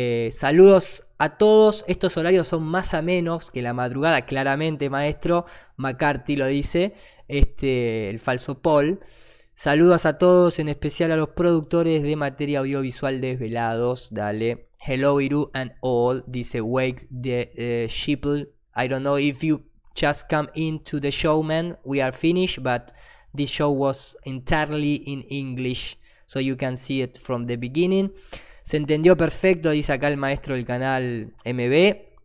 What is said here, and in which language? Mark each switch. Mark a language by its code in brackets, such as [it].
[es] Saludos a todos. Estos horarios son más amenos que la madrugada, claramente, maestro. McCarthy lo dice, el falso Paul. Saludos a todos, en especial a los productores de materia audiovisual desvelados. Dale. [en] Hello Iru and all, [es] dice Wake the Sheeple. [en] I don't know if you just come into the show, man. We are finished, but this show was entirely in English, so you can see it from the beginning. [es] Se entendió perfecto, dice acá el maestro del canal MB.